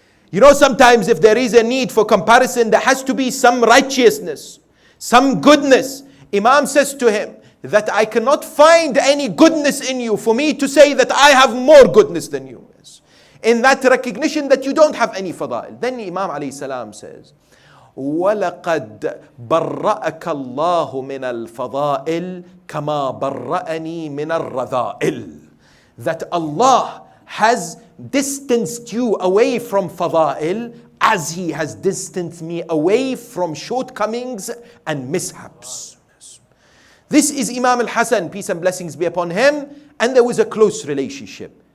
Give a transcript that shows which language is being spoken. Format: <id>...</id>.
<en>You know, sometimes if there is a need for comparison, there has to be some righteousness, some goodness. Imam says to him that I cannot find any goodness in you for me to say that I have more goodness than you. In that recognition that you don't have any fada'il. Then Imam alayhi salam says,</en> <ar>وَلَقَدْ بَرَّأَكَ اللَّهُ مِنَ الْفَضَائِلِ كَمَا بَرَّأَنِي مِنَ الرَّذَائِلِ.</ar> <en>That Allah has distanced you away from fada'il as He has distanced me away from shortcomings and mishaps. This is Imam al-Hassan, peace and blessings be upon him, and there was a close relationship.</en>